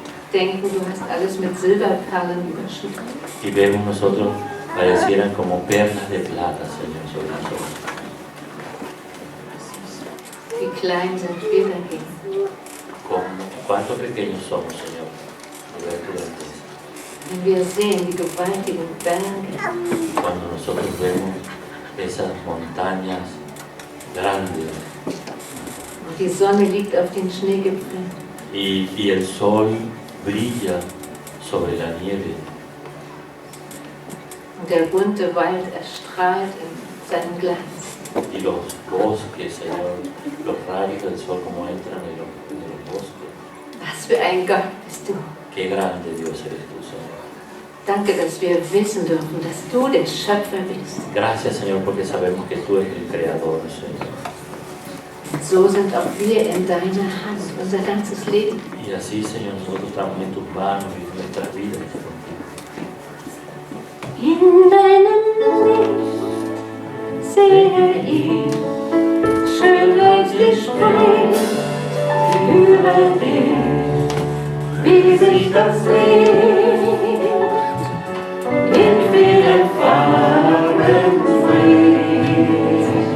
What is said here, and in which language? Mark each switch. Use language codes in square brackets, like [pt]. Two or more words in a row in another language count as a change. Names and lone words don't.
[de] denken, du hast alles mit Silberperlen überschüttet. [es] Y vemos nosotros parecieran como perlas de plata, Señor, sobre nosotros. Wie klein sind wir dagegen. ¿Cuánto pequeños somos, Señor? De ver tu grandeza. [de] Wenn wir sehen die gewaltigen Berge [es] Cuando nosotros vemos esas montañas grandes [de] und die Sonne liegt auf den Schneegipfeln [es] y el sol brilla sobre la nieve [de] und der bunte Wald erstrahlt in seinem Glanz. [es] y los bosques, Señor, los rayos del sol como entran en los bosques. [de] Was für ein Gott bist du. [es] Qué grande Dios eres tú, Señor. [de] Danke, dass wir wissen dürfen, dass du der Schöpfer bist. [es] Gracias, Señor, porque sabemos que tú eres el Creador, Señor. [de] Und so sind auch wir in deiner Hand, unser ganzes Leben. [es] Y así, Señor, nosotros estamos en tus manos y en nuestras vidas. [de] In deinem Licht sehe ich Schönheit, die spricht über dich, wie sich das Licht in vielen Farben bricht.